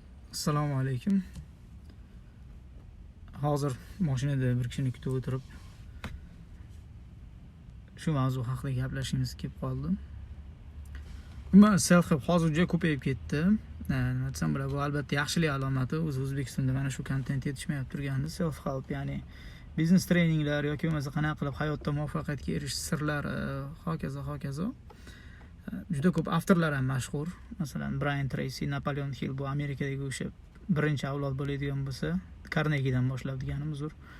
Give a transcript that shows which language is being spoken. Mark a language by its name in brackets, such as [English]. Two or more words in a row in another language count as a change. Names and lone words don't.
[Uzbek] Assalomu alaykum. Hozir mashinada bir kishini kutib o'tirib shu mavzu haqida gaplashishimiz kelib qoldi. Umuman self-help hozir juda ko'payib ketdi. Nima desam bo'ladi, bu albatta yaxshilik alomati. O'zbekistonda mana shu kontent yetishmayap turgandi. Self-help, ya'ni biznes treninglar yoki bo'lmasa qanaqa qilib hayotda muvaffaqiyatga erishish sirlari, hokazo. Juda ko'p avtorlar ham mashhur. Masalan, Brian Tracy, Napoleon Hill, bu Amerikadagi o'sha birinchi avlod bo'ladigan bo'lsa, Carnegie'dan boshlab deganimiz uzr.